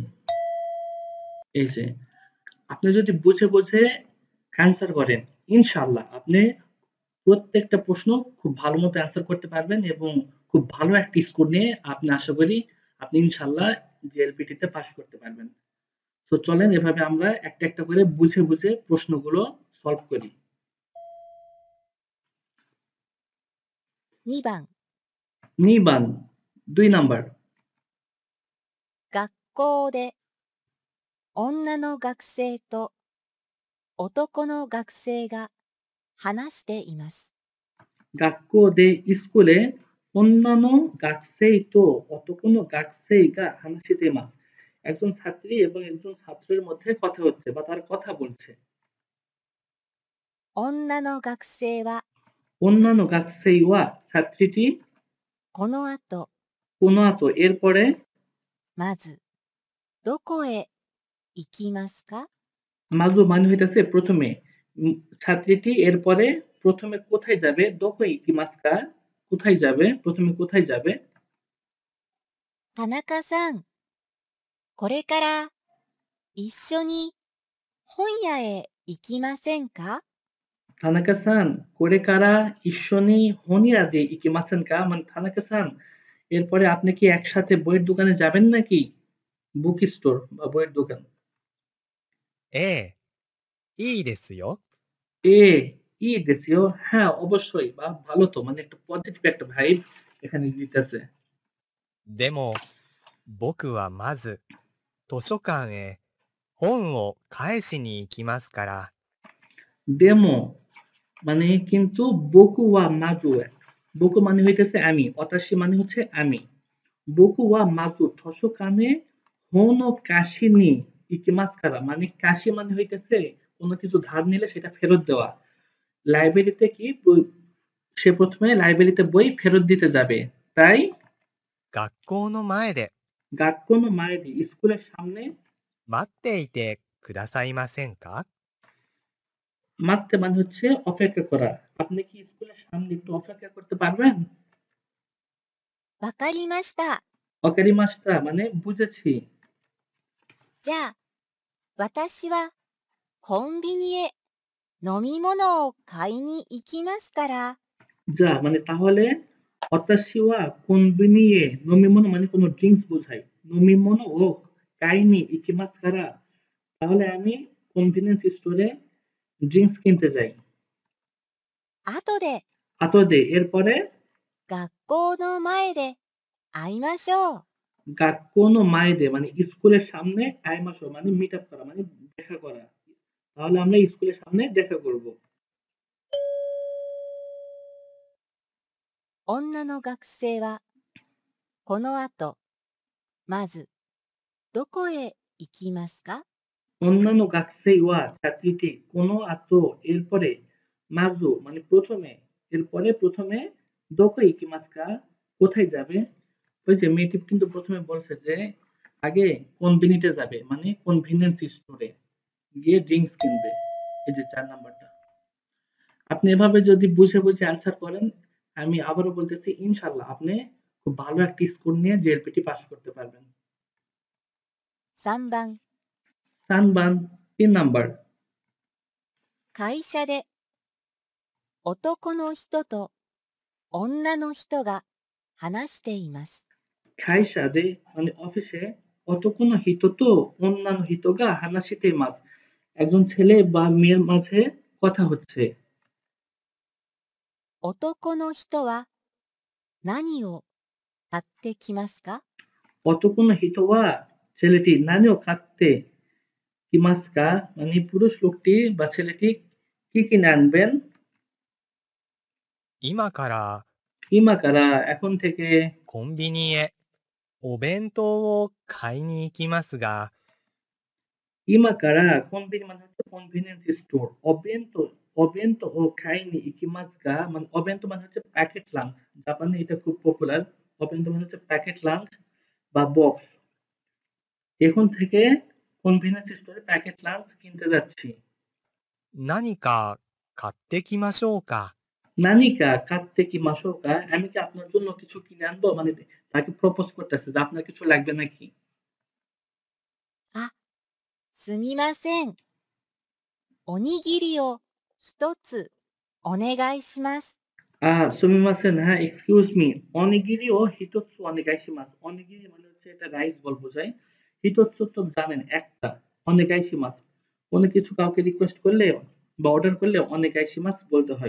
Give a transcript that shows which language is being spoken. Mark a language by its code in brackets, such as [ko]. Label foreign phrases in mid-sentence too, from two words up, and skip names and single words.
[bn] এই যে আপনি যদি বুঝে বুঝে অ্যান্সার করেন, ইনশাআল্লাহ আপনি প্রত্যেকটা প্রশ্ন খুব ভালো মতো অ্যান্সার করতে পারবেন এবং খুব ভালো একটা স্কোর নিয়ে আপনি আশা করি আপনি ইনশাআল্লাহ জেএলপিটি তে পাস করতে পারবেন। তো চলেন এভাবে আমরা একটা একটা করে বুঝে বুঝে প্রশ্নগুলো সলভ করি। [ja] 2番、 [bn] নিবান 2 নাম্বার। [ja] 学校で女の学生と男の学生が話しています。学校で [bn] স্কুলে [ja] 女の学生と男の学生が話しています [bn] একজন ছাত্রী এবং একজন ছাত্রের মধ্যে কথা হচ্ছে বা তার কথা বলছে। [ja] 女の学生は女の学生は [bn] ছাত্রীটি [ja] この後この後 [bn] এরপরে [ja] まず、どこへ行きますか [bn] মাজু মানে হইতেছে প্রথমে। ছাত্রীটি এরপরে প্রথমে কোথায় যাবে? [ja] どこ行きますか? [bn] কোথায় যাবে? প্রথমে কোথায় যাবে? [ja] 田中さん、これから一緒に本屋へ行きませんか田中さん、これから一緒に本屋で行きませんか? [bn] মানে থানাকা-সান, এরপরে আপনি কি একসাথে বইয়ের দোকানে যাবেন নাকি? [en] book store [bn] বা বইয়ের দোকান। [ja] ええ、いいですよ。ええ、いいですよ, [bn] হ্যাঁ অবশ্যই বা ভালো তো, মানে একটা পজিটিভ একটা ভাইব এখানে দিতেছে। [ja] でも、僕はまず図書館へ本を返しに行きますから。 [bn] ডেমো মানে কিন্তু [ja] 僕はまず, [bn] বকু মানে হইতেছে আমি, অতাশি মানে হচ্ছে আমি, [ja] 僕はまず図書館へ本を返しに行きますから [bn] মানে কাশি মানে হইতেছে কোনো কিছু ধার নিলে সেটা ফেরত দেওয়া। লাইব্রেরিতে কি সে প্রথমে লাইব্রেরিতে বই ফেরত দিতে যাবে, তাই [ja] 学校の前で学校の前で [bn] স্কুলের সামনে [ja] 待っていてくださいませんか。 [bn] মাত্তে মানে হচ্ছে অপেক্ষা করা। আপনি কি স্কুলের সামনে একটু অপেক্ষা করতে পারবেন? [ja] わかりました。 [bn] অকারিমাস্তা মানে বুঝেছি। [ja] じゃあ、私はコンビニへ飲み物を買いに行きますから。 [bn] যা মানে তাহলে, [ja] 私はコンビニへ飲み物 [bn] মানে কোনো ড্রিঙ্কস বোঝায়। [ja] 飲み物を買いに行きますから, [bn] তাহলে আমি [en] convenience storeে [bn] ড্রিঙ্কস কিনতে যাই। [ja] 後で [bn] আতদে এরপরে [ja] 学校の前で会いましょう。学校の前で [bn] মানে স্কুলের সামনে, আইমাসো মানে [en] meet up [bn] করা মানে দেখা করা, তাহলে আমরা স্কুলের সামনে দেখা করব। [ja] 女の学生はこの後、まずどこへ行きますか女の学生は [bn] ছাত্রীটি [ja] この後 [bn] এরপরে মাজু মানে প্রথমে, এরপরে প্রথমে [ja] どこ行きますか [bn] কোথায় যাবে? ওই যে মেয়েটি কিন্তু প্রথমে বলছে যে আগে কনভিনিতে যাবে মানে [en] convenience storeে [bn] গিয়ে ড্রিঙ্কস কিনবে। এই যে 4 নাম্বারটা। আপনি এভাবে যদি বুঝে বুঝে অ্যান্সার করেন, আমি আবারও বলতেছি ইনশাআল্লাহ আপনি খুব ভালো একটা স্কোর নিয়ে জেএলপিটি পাস করতে পারবেন। [ja] 3番、 [bn] সানবান 3 নাম্বার। [ja] 会社で男の人と女の人が話しています。 [bn] খাইসাদে মানে অফিসে, [ja] 男の人と女の人が話しています, [bn] একজন ছেলে বা মেয়ের মাঝে কথা হচ্ছে। [ja] 男の人は何を買ってきますか男の人は [bn] ছেলেটি [ja] 何を買ってきますか [bn] মানে পুরুষ লোকটি বা ছেলেটি কি কিনে আনবেন? [ja] 今から [bn] ইমাকারা এখন থেকে [ja] コンビニへお弁当を買いに行きますが、 [bn] ইমাকারা কনভিনি মানে হচ্ছে কনভিনিয়েন্স স্টোর, [ja] お弁当お弁当を買いに行きますか [bn] মানে অবেন্তো মানে হচ্ছে [en] packet lunch, [bn] জাপানে এটা খুব পপুলার। অবেন্তো মানে হচ্ছে [en] packet lunch [bn] বা বক্স। এখন থেকে [en] convenience storeে packet lunch [bn] কিনতে যাচ্ছি। [ja] 何か買ってきましょうか。何か買ってきましょうか, [bn] আমি কি আপনার জন্য কিছু কিনে আনবো? মানে তাকে প্রপোজ করতেছে যে আপনার কিছু লাগবে নাকি? [ja] あ、すみません。おにぎりを一つお願いします。 সুমিমাসেন, [bn] হ্যাঁ [en] excuse me, [ja] おにぎりを一つお願いします, [bn] অনিগিরি মানে হচ্ছে এটা [en] rice ball [bn] বোঝায়, হিতোৎসু তো জানেন একটা, অনেগাইশিমাস কোনো কিছু কাউকে রিকোয়েস্ট করলে বা অর্ডার করলে অনেগাইশিমাস বলতে হয়।